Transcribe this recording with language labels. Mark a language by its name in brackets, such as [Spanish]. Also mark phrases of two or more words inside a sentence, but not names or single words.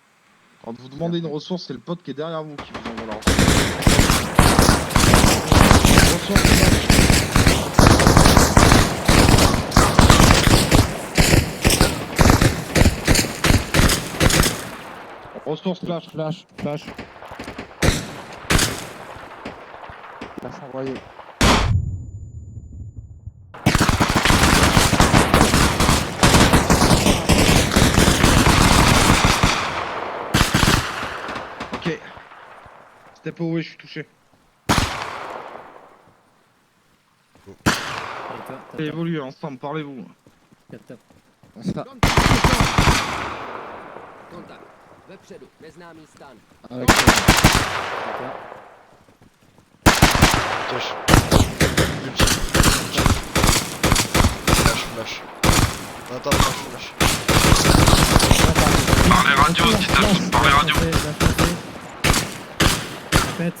[French] Quand vous demandez une ressource, c'est le pote qui est derrière vous qui vous envoie la ressource flash. Flash, flash. Flash envoyé. Ok. [English] Step away, [French] je suis touché. Et toi, t'as Évoluez ensemble, parlez-vous. tap. Ça. [Czech] Kontakt. Vepředu. Neznámý stan. [French] Avec Cache. Multi. Flash, flash. Attends, flash, flash. Parlez radio, dites à tous, parlez radio. Répète.